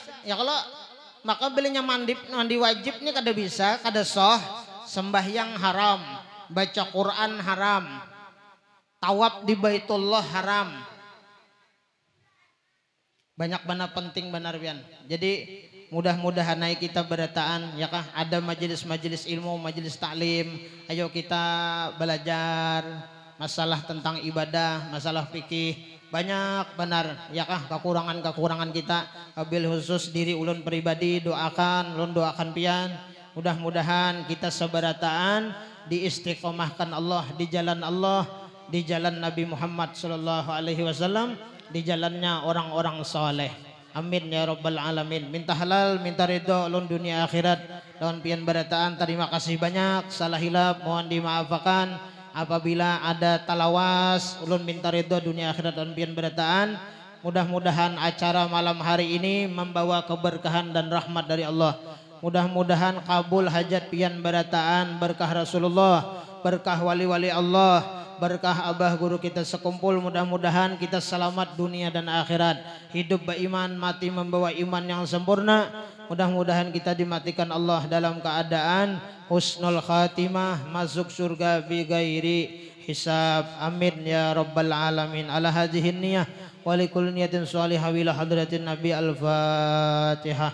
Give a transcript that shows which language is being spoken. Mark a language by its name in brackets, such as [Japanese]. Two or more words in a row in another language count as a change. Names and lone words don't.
[Banjar] Ya kalau maka belinya mandi wajib ini kada bisa, kada soh. [Indonesian] Sembahyang haram, baca Quran haram, tawaf di Baitullah haram. [Banjar] Banyak benar penting benar Bian. Jadi mudah-mudahan naik kita berataan ya kah ada majelis-majelis ilmu, majelis taklim. [Indonesian] Ayo kita belajar masalah tentang ibadah, masalah fikih. [Banjar] Banyak benar ya kah kekurangan-kekurangan kita. Wabil khusus diri ulun pribadi ulun doakan pian. [Indonesian] Mudah-mudahan kita seberataan diistiqomahkan Allah di jalan Allah, di jalan Nabi Muhammad [Arabic] صلى الله عليه وسلم, [Indonesian] di jalannya orang-orang soleh. [Arabic] آمين يا رب العالمين. [Banjar] Minta halal, minta ridho ulun dunia akhirat. Lawan pian berataan terima kasih banyak. Salah hilap mohon dimaafkan. Apabila ada talawas ulun minta ridho dunia akhirat dan pian berataan. [Indonesian] Mudah-mudahan acara malam hari ini membawa keberkahan dan rahmat dari Allah. Mudah-mudahan kabul hajat pian berataan, berkah Rasulullah, berkah wali-wali Allah, berkah abah guru kita sekumpul. Mudah-mudahan kita selamat dunia dan akhirat, hidup beriman, mati membawa iman yang sempurna. Mudah-mudahan kita dimatikan Allah dalam keadaan [Arabic] حسن الخاتمة, [Indonesian] masuk surga [Arabic] بغير حساب. آمين يا رب العالمين على هذه النية ولكل نية صالحة إلى حضرة النبي الفاتحة.